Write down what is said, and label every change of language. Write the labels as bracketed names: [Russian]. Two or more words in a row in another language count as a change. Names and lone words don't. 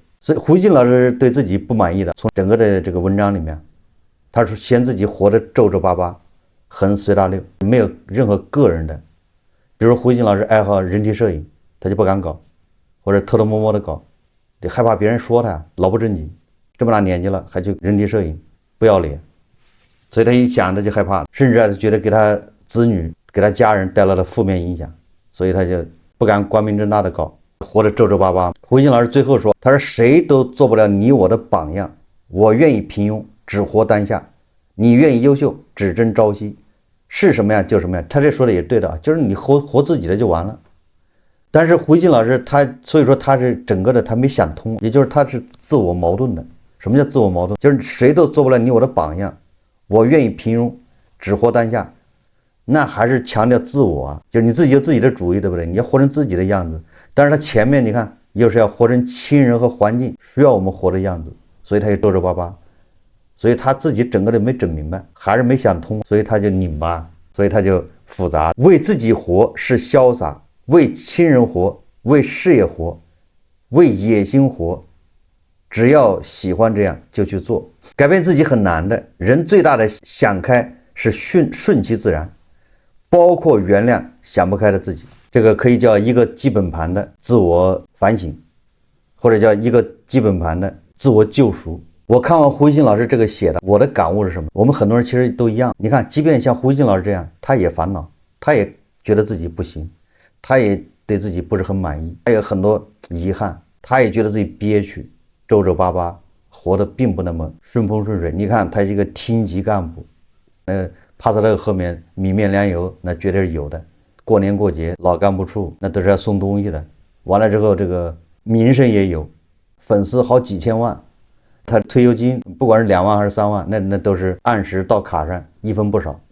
[Chinese] 所以胡錦老師對自己不滿意的，從整個的這個文章裡面，他說嫌自己活得皺皺巴巴，很隨大溜，沒有任何個人的比如胡锡进老師愛好人體攝影，他就不敢搞，或者偷偷摸摸的搞，得害怕別人說他老不正經，這麼大年紀了還去人體攝影，不要臉，所以他一想他就害怕，甚至覺得給他子女給他家人帶來了負面影響，所以他就不敢光明正大的搞，活得皺皺巴巴。胡锡進老師最後說，他說誰都做不了你我的榜樣，我願意平庸，只活當下，你願意優秀，只爭朝夕，是什麼樣就什麼樣。他這說的也對的啊，就是你活自己的就完了。但是胡锡进老師所以說他是整個的他没想通，也就是他是自我矛盾的。什麼叫自我矛盾？就是誰都做不了你我的榜樣，我願意平庸，只活当下，那還是強調自我啊，就是你自己有自己的主意，对不对？你要活成自己的樣子。但是他前面你看又是要活成親人和環境需要我們活的樣子，所以他就皺皺巴巴，所以他自己整個的沒整明白，還是没想通，所以他就拧巴，所以他就複雜。為自己活是瀟灑，為親人活，為事業活，為野心活，只要喜歡這樣就去做。改變自己很難的，人最大的想開是順其自然，包括原諒想不開的自己。這個可以叫一個基本盤的自我反省，或者叫一個基本盤的自我救贖。我看完胡锡进老師這個寫的，我的感悟是什麼？我們很多人其實都一樣，你看即便像胡锡進老師這樣，他也煩惱，他也覺得自己不行，他也對自己不是很滿意，他有很多遺憾，他也覺得自己憋屈，皱皺巴巴，活得並不那麼順風順水。你看他是一個厅級幹部，帕萨特後面米面糧油那絕对是有的，過年過節老幹部處那都是要送東西的，完了之後这個名聲也有，粉絲好幾千萬，他退休金不管是2萬還是3萬，那都是按時到卡上，一分不少。